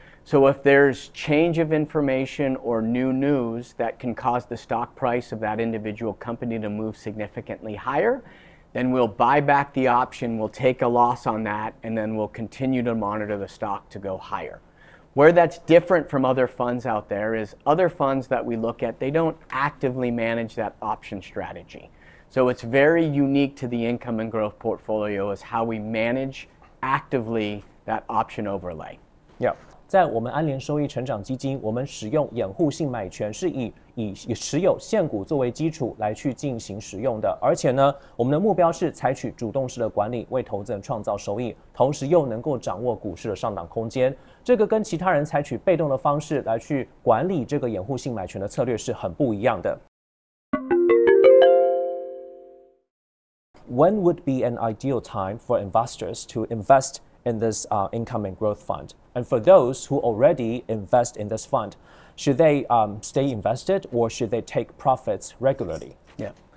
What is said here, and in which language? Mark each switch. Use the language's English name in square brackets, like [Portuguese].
[English] So if there's change of information or new news that can cause the stock price of that individual company to move significantly higher, then we'll buy back the option, we'll take a loss on that, and then we'll continue to monitor the stock to go higher. Where that's different from other funds out there is other funds that we look at, they don't actively manage that option strategy. So it's very unique to the income and growth portfolio is how we manage actively that option overlay. Yeah. [Chinese] 在我们安联收益成长基金，我们使用掩护性买权是以持有现股作为基础来去进行使用的，而且呢，我们的目标是采取主动式的管理，为投资人创造收益，同时又能够掌握股市的上档空间。这个跟其他人采取被动的方式来去管理这个掩护性买权的策略是很不一样的。 [English] When would be an ideal time for investors to invest in this income and growth fund? And for those who already invest in this fund, should they stay invested or should they take profits regularly? Yeah.